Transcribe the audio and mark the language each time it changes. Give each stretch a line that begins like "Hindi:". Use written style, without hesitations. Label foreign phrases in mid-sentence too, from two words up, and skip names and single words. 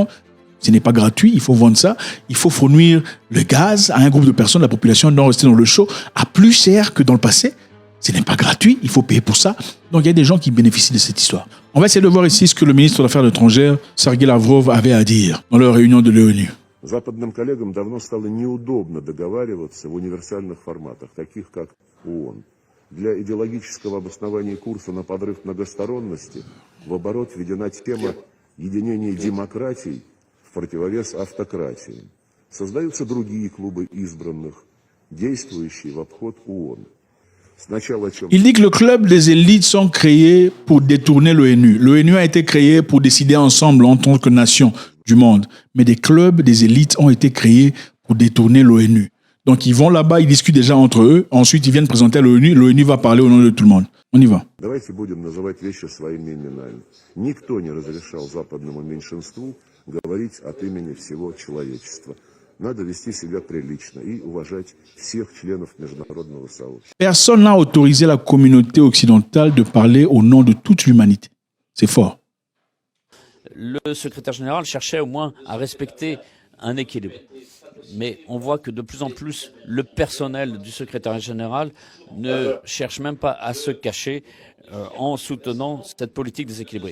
French: Ce n'est pas gratuit, il faut vendre ça. Il faut fournir le gaz à un groupe de personnes, la population doit rester dans le chaud, à plus cher que dans le passé. Ce n'est pas gratuit, il faut payer pour ça. Donc il y a des gens qui bénéficient de cette histoire. On va essayer de voir ici ce que le ministre des Affaires étrangères, Sergei Lavrov, avait à dire dans leur réunion de l'ONU.
Russian: Западным коллегам давно стало неудобно договариваться в универсальных форматах, таких как ООН. Для идеологического обоснования курса на подрыв многосторонности в оборот введена тема единения демократий в противовес автократии. Создаются другие клубы избранных, действующие в обход ООН.
French: Il dit que le club des élites sont créés pour détourner l'ONU. L'ONU a été créée pour décider ensemble en tant que nation du monde. Mais des clubs des élites ont été créés pour détourner l'ONU. Donc ils vont là-bas, ils discutent déjà entre eux. Ensuite, ils viennent présenter à l'ONU. L'ONU va parler au nom de tout le monde. On y va.
Russian: Давайте будем называть вещи своими именами. Никто не разрешал западному меньшинству говорить от имени всего человечества. Надо вести себя прилично и уважать всех членов международного сообщества.
French: Personne n'a autorisé la communauté occidentale de parler au nom de toute l'humanité. C'est fort. Le secrétaire général cherchait au moins à respecter un équilibre. Mais on voit que de plus en plus, le personnel du secrétariat général ne cherche même pas à se cacher en soutenant cette politique déséquilibrée.